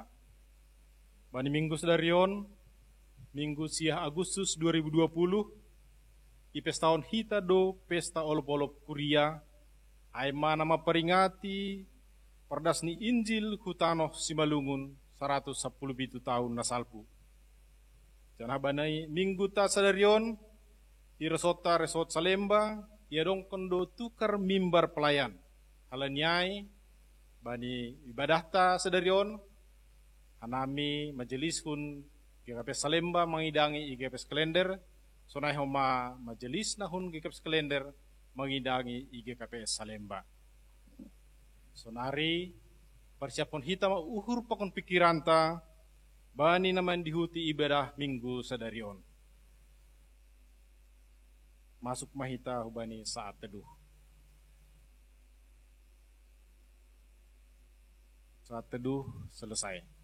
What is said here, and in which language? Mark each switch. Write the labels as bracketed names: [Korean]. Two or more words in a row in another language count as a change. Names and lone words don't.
[Batak Simalungun] Bani Minggu sedarion, Minggu siah Agustus 2020, ipes tahun hita do pesta olop-olop kuria, aima nama peringati, perdas ni Injil hutanoh Simalungun 110 tahun nasalpu. Janah banai Minggu ta sedarion, Iresota resot Salemba, iadong kondo tukar mimbar pelayan. Halanyai, bani ibadahta sedarion, hanami majelis hun GKPS Salemba mengidangi IGKPS Klender, sonai homa majelis nahun GKPS Klender mengidangi IGKPS Salemba. Sonari, persiapon hita uhur pakon pikiranta, bani naman dihuti ibadah Minggu sedarion. Masuk mahita hubani [Indonesian] saat teduh. Saat teduh selesai.